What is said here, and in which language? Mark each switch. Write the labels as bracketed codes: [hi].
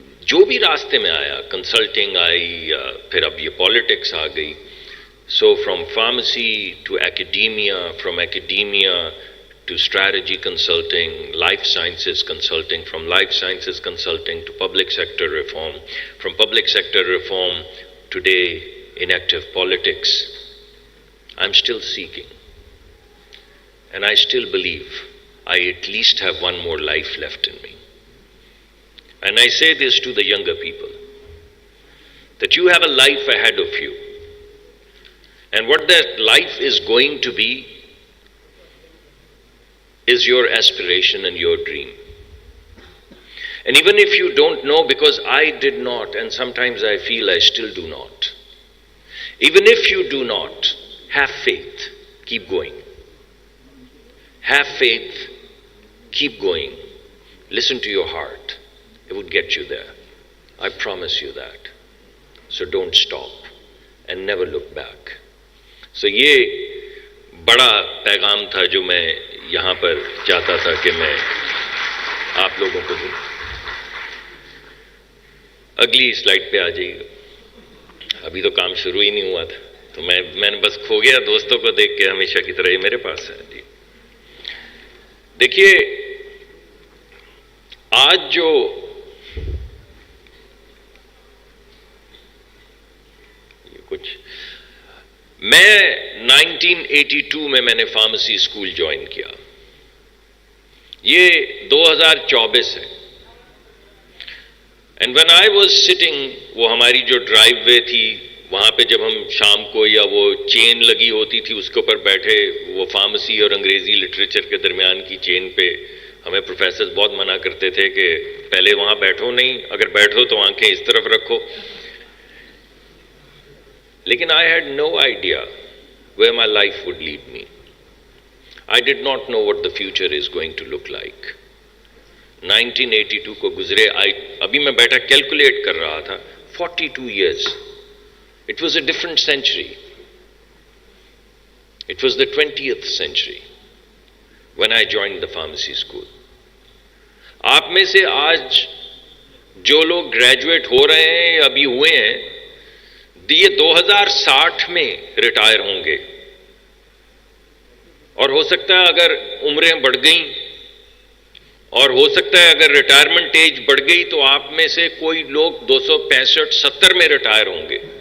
[ur] جو بھی راستے میں آیا، کنسلٹنگ آئی، یا پھر اب یہ پالیٹکس آ گئی۔ [en] So from pharmacy to academia, from academia to strategy consulting, life sciences consulting, from life sciences consulting to public sector reform, from public sector reform today in active politics. I'm still seeking, and I still believe I at least have one more life left in me. And I say this to the younger people, that you have a life ahead of you. And what that life is going to be is your aspiration and your dream. And even if you don't know, because I did not, and sometimes I feel I still do not, even if you do not, have faith, keep going. Have faith, keep going. Listen to your heart. It would get you there. I promise you that. So don't stop and never look back. [ur] So یہ بڑا پیغام تھا جو میں یہاں پر چاہتا تھا کہ میں آپ لوگوں کو دوں. اگلی سلائڈ پہ آ جائیے گا. ابھی تو کام شروع ہی نہیں ہوا تھا تو میں نے بس کھو گیا دوستوں کو دیکھ کے ہمیشہ کی طرح. یہ میرے پاس ہے جی. دیکھیے آج جو کچھ میں 1982 میں نے فارمیسی اسکول جوائن کیا. یہ 2024 ہے. [en] and when I was sitting, [ur] وہ ہماری جو ڈرائیو وے تھی وہاں پہ جب ہم شام کو, یا وہ چین لگی ہوتی تھی اس کے اوپر بیٹھے, وہ فارمیسی اور انگریزی لٹریچر کے درمیان کی چین پہ ہمیں پروفیسرز بہت منع کرتے تھے کہ پہلے وہاں بیٹھو نہیں, اگر بیٹھو تو آنکھیں اس طرف رکھو. لیکن [en] I had no idea where my life would lead me. I did not know what the future is going to look like. [ur] 1982 کو گزرے, ابھی میں بیٹھا کیلکولیٹ کر رہا تھا, 42 years. [en] It was a different century. It was the 20th century when I joined the pharmacy school. [ur] آپ میں سے آج جو لوگ گریجویٹ ہو رہے ہیں یا ابھی ہوئے ہیں, یہ 2060 میں ریٹائر ہوں گے. اور ہو سکتا ہے اگر عمریں بڑھ گئیں, اور ہو سکتا ہے اگر ریٹائرمنٹ ایج بڑھ گئی تو آپ میں سے کوئی لوگ 265-70 میں ریٹائر ہوں گے.